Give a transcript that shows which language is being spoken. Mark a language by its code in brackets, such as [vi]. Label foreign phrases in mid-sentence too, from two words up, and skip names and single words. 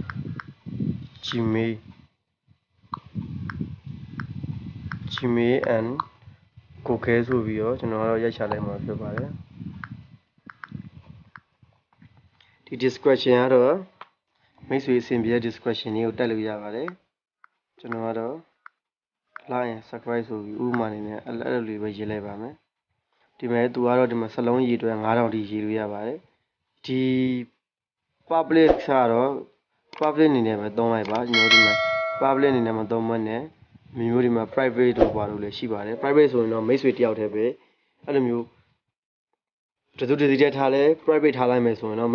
[my] Gmail and Google ဆိုပြီးတော့ကျွန်တော်ရိုက်ချလိုက်မှာဖြစ်ပါတယ်ဒီ description ကတော့မိတ်ဆွေအဆင်ပြေတဲ့ description လေးကိုတက်လို့ရပါတယ်ကျွန်တော်ကတော့ [en] like and subscribe [my] ဆိုပြီးဥပမာအနေနဲ့အဲ့လိုလေးပဲရေးလိုက်ပါမယ်ဒီ မဲ့သူကတော့ဒီမှာစလုံးရေးအတွက်9000ထိရေးလို့ရပါတယ်ဒီ public ကတော့ public အနေနဲ့ပဲသုံးလိုက်ပါကျွန်တော်ဒီမှာ public အနေနဲ့မသုံးမနဲ့မျိုးဒီမှာ private တို့ပါလို့လည်းရှိပါတယ် private ဆိုရင်တော့မိတ်ဆွေတယောက်တည်းပဲအဲ့လိုမျိုးတစုတစည်းတည်းထားလဲ private ထားလိုက်မယ်ဆိုရင်တော့မိ